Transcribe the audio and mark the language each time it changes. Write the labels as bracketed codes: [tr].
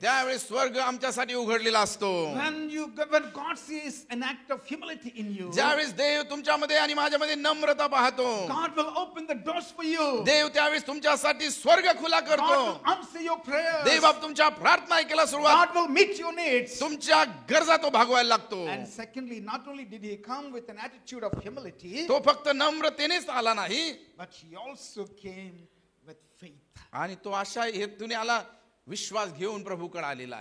[mr] त्यावेळेस स्वर्ग आमच्यासाठी उघडलेला असतो. [en] When God sees an act of humility in you, [mr] ज्यावेळेस देव तुमच्यामध्ये आणि माझ्यामध्ये नम्रता पाहतो, [en] God will open the doors for you. [mr] देव त्यावेळेस तुमच्यासाठी स्वर्ग खुला [en] God [mr] करतो. [en] will answer your prayers. [mr] देव बाप तुमच्या प्रार्थना ऐकायला सुरुवात, [en] God will meet your needs. [mr] तुमच्या गरजा तो भागवायला लागतो. [en] And secondly, not only did he come with an attitude of humility, [mr] तो फक्त नम्रतेनेच आला नाही, [en] but he also came with faith. [mr] आणि तो अशा हेतूने आला, विश्वास घेऊन प्रभूकडे आलेला